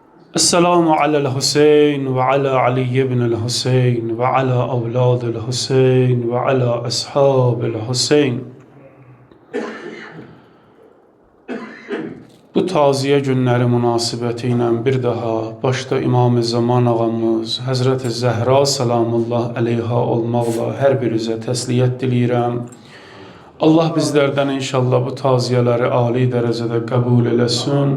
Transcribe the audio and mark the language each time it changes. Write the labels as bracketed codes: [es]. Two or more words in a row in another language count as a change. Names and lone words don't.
[ar] السلام على الحسين وعلى علي بن الحسين وعلى أولاد الحسين وعلى أصحاب الحسين. [az] Bu taziye günləri münasibətilə bir daha başda İmam-ı Zaman ağamız Həzrəti Zəhra [ar] سلام الله عليها [az] olmaqla hər birinizə təsliyyət diləyirəm. Allah bizlərdən inşallah bu taziyələri ali dərəcədə qəbul eləsin.